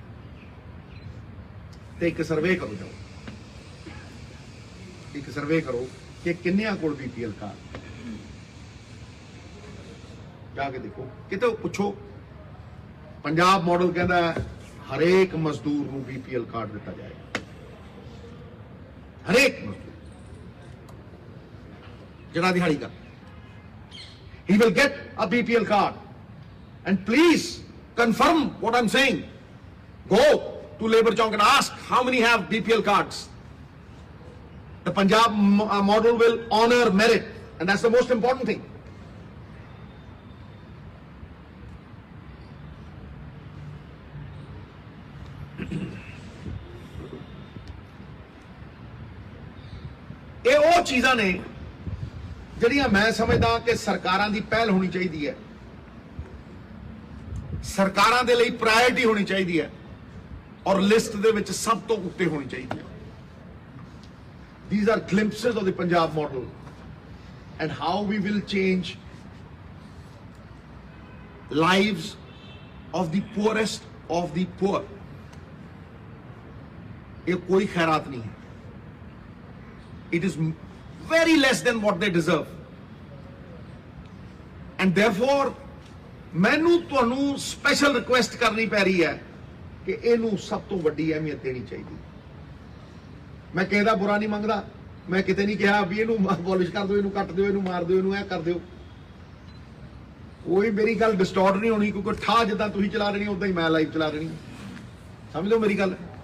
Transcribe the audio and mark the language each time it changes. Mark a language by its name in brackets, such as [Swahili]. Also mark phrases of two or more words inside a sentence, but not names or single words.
[Punjabi] ਤੇ ਇੱਕ ਸਰਵੇ ਕਰੋ, ਜਾਓ ਇੱਕ ਸਰਵੇ ਕਰੋ ਕਿ ਕਿੰਨਿਆਂ ਕੋਲ [English] BPL card, [Punjabi] ਜਾ ਕੇ ਦੇਖੋ, ਕਿਤੇ ਪੁੱਛੋ। ਪੰਜਾਬ ਮਾਡਲ ਕਹਿੰਦਾ ਹਰੇਕ ਮਜ਼ਦੂਰ ਨੂੰ [English] BPL card [Punjabi] ਦਿੱਤਾ ਜਾਏਗਾ, ਹਰੇਕ ਮਜ਼ਦੂਰ ਜਿਹੜਾ ਦਿਹਾੜੀ ਕਰ, [English] he will get a BPL card. And please confirm what I'm saying. Go to Labour Chowk and ask how many have BPL cards. The Punjab model will honor merit, and that's the most important thing. [Punjabi] ਇਹ ਉਹ ਚੀਜ਼ਾਂ ਨੇ ਜਿਹੜੀਆਂ ਮੈਂ ਸਮਝਦਾ ਕਿ ਸਰਕਾਰਾਂ ਦੀ ਪਹਿਲ ਹੋਣੀ ਚਾਹੀਦੀ ਹੈ, ਸਰਕਾਰਾਂ ਦੇ ਲਈ ਪ੍ਰਾਇੋਰਟੀ ਹੋਣੀ ਚਾਹੀਦੀ ਹੈ, ਔਰ ਲਿਸਟ ਦੇ ਵਿੱਚ ਸਭ ਤੋਂ ਉੱਤੇ ਹੋਣੀ ਚਾਹੀਦੀ ਹੈ। [English] These are glimpses of the Punjab model and how we will change lives of the poorest of the poor. [Hindi] ये कोई खैरात नहीं है, [English] it is very less than what they deserve, and therefore [Punjabi] ਮੈਨੂੰ ਤੁਹਾਨੂੰ [English] special request [Punjabi] ਕਰਨੀ ਪੈ ਰਹੀ ਹੈ ਕਿ ਇਹਨੂੰ ਸਭ ਤੋਂ ਵੱਡੀ ਅਹਿਮੀਅਤ ਦੇਣੀ ਚਾਹੀਦੀ। ਮੈਂ ਕਿਸੇ ਦਾ ਬੁਰਾ ਨਹੀਂ ਮੰਗਦਾ, ਮੈਂ ਕਿਤੇ ਨਹੀਂ ਕਿਹਾ ਵੀ ਇਹਨੂੰ ਅਬੋਲਿਸ਼ ਕਰ ਦਿਓ, ਇਹਨੂੰ ਕੱਟ ਦਿਓ, ਇਹਨੂੰ ਮਾਰ ਦਿਓ, ਇਹਨੂੰ ਇਹ ਕਰ ਦਿਓ। ਕੋਈ ਮੇਰੀ ਗੱਲ ਡਿਸਟੋਰਟ ਨਹੀਂ ਹੋਣੀ, ਕਿਉਂਕਿ ਠਾ ਜਿੱਦਾਂ ਤੁਸੀਂ ਚਲਾ ਰਹੀ ਉਦਾਂ ਹੀ ਮੈਂ ਲਾਈਵ ਚਲਾ ਰਹੀ, ਸਮਝ ਲਓ ਮੇਰੀ ਗੱਲ।